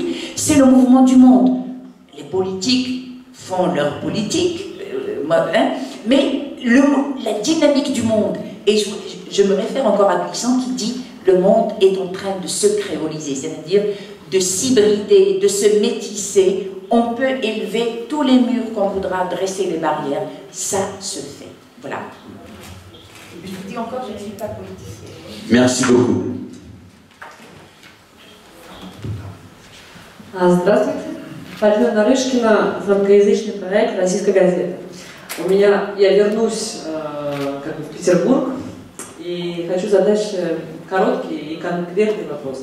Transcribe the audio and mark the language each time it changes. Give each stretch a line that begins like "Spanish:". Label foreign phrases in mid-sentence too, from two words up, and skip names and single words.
French: C'est le mouvement du monde. Les politiques font leur politique, mais la dynamique du monde, et je me réfère encore à Glissant qui dit le monde est en train de se créoliser, c'est-à-dire de s'hybrider, de se métisser. On peut élever tous les murs qu'on voudra, dresser les barrières, ça se fait. Voilà. Je vous dis encore, je ne suis pas politicienne. Merci beaucoup.
Russian: Здравствуйте. Полина Нарышкина, франкоязычный проект «Российская газета». Я вернусь в Петербург и хочу задать короткий и конкретный вопрос.